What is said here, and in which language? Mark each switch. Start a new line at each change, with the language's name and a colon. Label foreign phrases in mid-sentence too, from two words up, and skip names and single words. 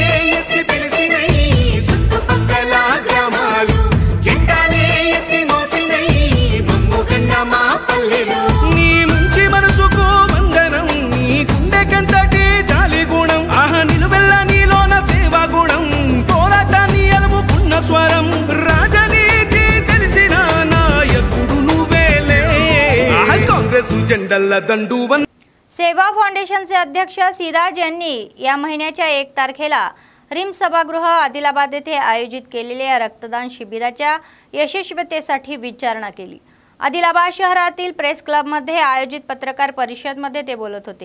Telugu: ఎత్తి పిలిచినై చుట్టుపక్కల గ్రామాలు జెండాలే ఎత్తి మోసినై మమ్ముగన్న మా పల్లెలు నీ మంచి మనసుకు వందనం నీ గుండెకంతటి జాలి గుణం ఆహా నిలువెల్ల నీలోన సేవా గుణం పోరాటాన్ని అలుముకున్న స్వరం రాజనీతి తెలిసిన నాయకుడు
Marathi: सेवा फाउंडेशनचे अध्यक्ष सिराज यांनी या महिन्याच्या 1 तारखेला रिम सभागृह आदिलाबाद येथे आयोजित केलेल्या या रक्तदान शिबिराच्या यशस्वीतेसाठी विचारणा केली। आदिलाबाद शहरातील प्रेस क्लबमध्ये आयोजित पत्रकार परिषदेमध्ये ते बोलत होते।